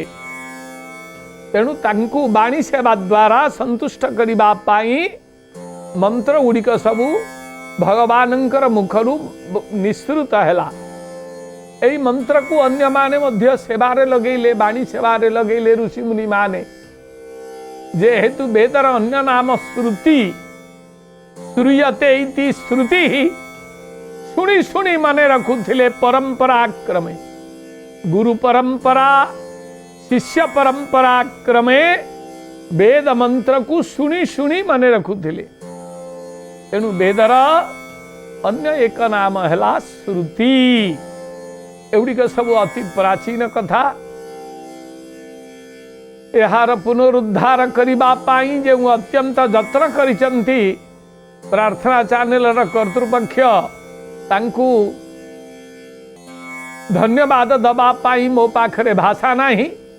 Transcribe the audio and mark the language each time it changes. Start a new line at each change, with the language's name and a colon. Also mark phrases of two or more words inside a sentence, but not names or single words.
Odia: ତେଣୁ ତାଙ୍କୁ ବାଣୀ ସେବା ଦ୍ୱାରା ସନ୍ତୁଷ୍ଟ କରିବା ପାଇଁ ମନ୍ତ୍ର ଗୁଡ଼ିକ ସବୁ ଭଗବାନଙ୍କର ମୁଖରୁ ନିଃସୃତ ହେଲା। ଏହି ମନ୍ତ୍ର କୁ ଅନ୍ୟ ମାନେ ମଧ୍ୟ ସେବାରେ ଲଗାଇଲେ, ବାଣୀ ସେବାରେ ଲଗାଇଲେ ଋଷି ମୁନି ମାନେ। ଯେହେତୁ ବେଦର ଅନ୍ୟ ନାମ ଶ୍ରୁତି,
Sanskrit: श्रूयते इति श्रुति,
Odia: ଶୁଣି ଶୁଣି ମନେ ରଖୁଥିଲେ ପରମ୍ପରା କ୍ରମେ। ଗୁରୁ ପରମ୍ପରା ଶିଷ୍ୟ ପରମ୍ପରା କ୍ରମେ ବେଦ ମନ୍ତ୍ର କୁ ଶୁଣି ଶୁଣି ମନେ ରଖୁଥିଲେ। ତେଣୁ ବେଦର ଅନ୍ୟ ଏକ ନାମ ହେଲା ଶ୍ରୁତି। ଏଗୁଡ଼ିକ ସବୁ ଅତି ପ୍ରାଚୀନ କଥା। ଯାର ପୁନରୁଦ୍ଧାର କରିବା ପାଇଁ ଯେ ଅତ୍ୟନ୍ତ ଯତ୍ନ କରିଛନ୍ତି ପ୍ରାର୍ଥନା ଚ୍ୟାନେଲ କର୍ତ୍ତୃପକ୍ଷ, ତାଙ୍କୁ ଧନ୍ୟବାଦ ଦେବା ପାଇଁ ମୋ ପାଖରେ ଭାଷା ନାହିଁ।